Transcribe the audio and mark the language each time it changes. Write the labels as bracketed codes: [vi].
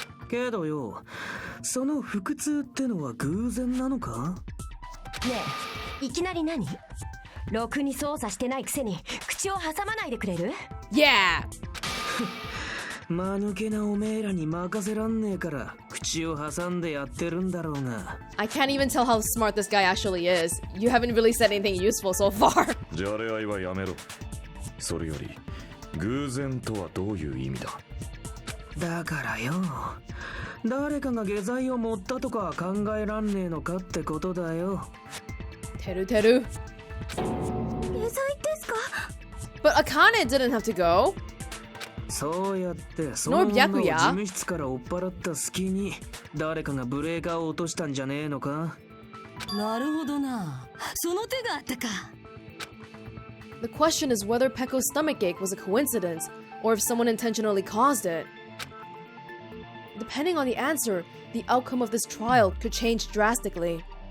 [ja] けどよ、その腹痛ってのは偶然なのか？ねえ、いきなり何？ろくに操作してないくせに口を挟まないでくれる？ [en] Yeah! [ja] 間抜けなおめえらに任せらんねえから口を挟んでやってるんだろうが。 [en] I can't even tell how smart this guy actually is. You haven't really said anything useful so far. [ja] じゃれ合いはやめろ。それより偶然とはどういう意味だ？だからよ、誰かが下剤を持ったとか考えらんねえのかってことだよ。てるてる。下剤ですか？ [en] But Akane didn't have to go. [ja] そうやってその女を事務室から追っ払った隙に誰かがブレーカーを落としたんじゃねえのか？なるほどな。その手があったか。 [en] The question is whether Pekko's stomachache was a coincidence or if someone intentionally caused it. Depending on the answer, the outcome of this trial could change drastically.